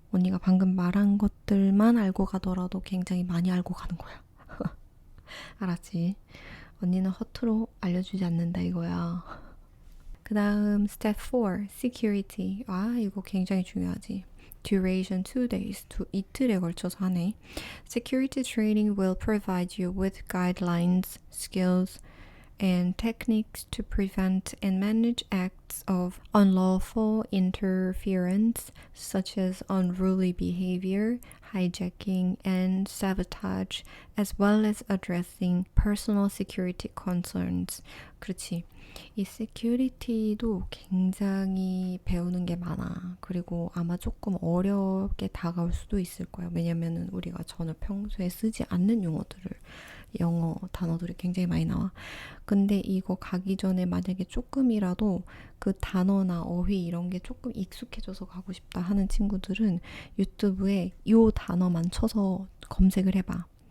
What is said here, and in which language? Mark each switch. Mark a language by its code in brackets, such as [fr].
[ko] 언니가 방금 말한 것들만 알고 가더라도 굉장히 많이 알고 가는 거야. 알았지? 언니는 허투루 알려주지 않는다 이거야. 그 다음 step 4, security. 이거 굉장히 중요하지. [en] duration 2 days, [ko] 이틀에 걸쳐서 하네. [en] Security training will provide you with guidelines, skills, and techniques to prevent and manage acts of unlawful interference, such as unruly behavior, hijacking, and sabotage, as well as addressing personal security concerns. [ko] 그렇지. 이 security도 굉장히 배우는 게 많아. 그리고 아마 조금 어렵게 다가올 수도 있을 거야. 왜냐면은 우리가 전혀 평소에 쓰지 않는 용어들을 영어 단어들이 굉장히 많이 나와. 근데 이거 가기 전에 만약에 조금이라도 그 단어나 어휘 이런 게 조금 익숙해져서 가고 싶다 하는 친구들은 유튜브에 이 단어만 쳐서 검색을 해봐.